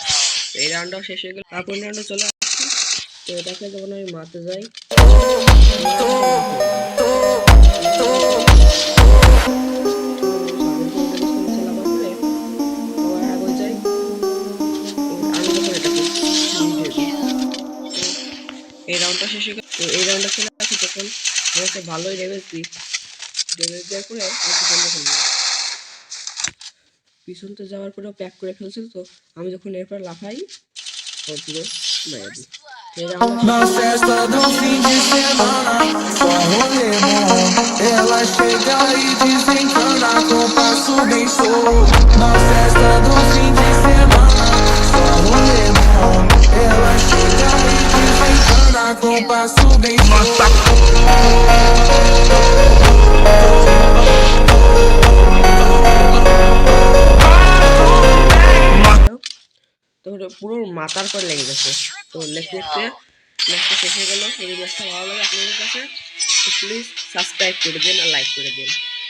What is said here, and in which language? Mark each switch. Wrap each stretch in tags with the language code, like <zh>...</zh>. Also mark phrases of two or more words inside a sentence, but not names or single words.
<bn>এই রাউন্ডটাও শেষ হয়ে গেল, তারপর রাউন্ডে চলে আসছি। তো এটাকে যখন আমি মারতে যাই এই রাউন্ডটা শেষ হয়ে গেল। তো এই রাউন্ডটা খেলে আসি তখন আমি একটা ভালোই ড্যামেজ দিই। ড্যামেজ দেওয়ার পরে পিছনতে যাওয়ার পরেও প্যাক করে ফেলছিল। তো আমি যখন এরপর লাফাই ও পুরো মারা দিই।</bn> <pt>Na festa do fim de semana, só rolê bom. Ela chega e desencana com passo bem solto. Na festa do fim de semana, só rolê bom. Ela chega e desencana com passo bem solto.</pt> <bn>তো পুরো মাথার পর লেগে গেছে। তো লেখতে লেখতে ম্যাচটা শেষ হয়ে গেল। যদি ম্যাচটা ভালো লাগে আপনাদের কাছে তো প্লিজ সাবস্ক্রাইব করে দিন আর লাইক করে দিন।</bn>